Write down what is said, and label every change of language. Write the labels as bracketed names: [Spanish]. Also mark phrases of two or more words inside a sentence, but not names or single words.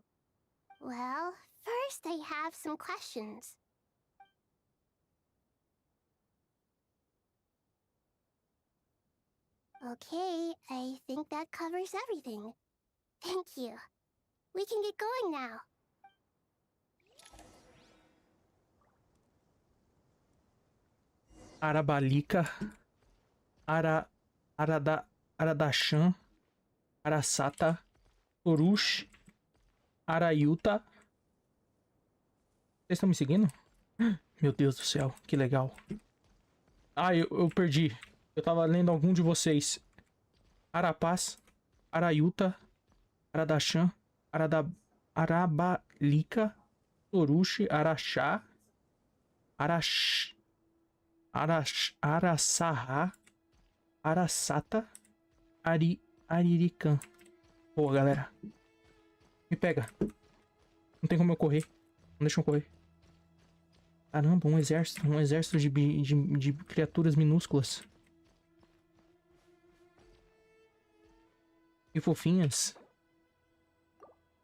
[English] Well, first I have some questions. Okay, I think that covers everything. Thank you. We can get going now. Arabalika. Aradachan. Arasata. Urush. Arayuta. [Portuguese] Vocês estão me seguindo? Meu Deus do céu, que legal. Ah, eu perdi. Eu tava lendo algum de vocês. Arapaz. Arayuta. Aradachan. Arabalika. Urush. Araxá. Araçarra. Arasata. Arirican. Boa, galera. Me pega. Não tem como eu correr. Não deixa eu correr. Caramba, um exército de criaturas minúsculas. Que fofinhas.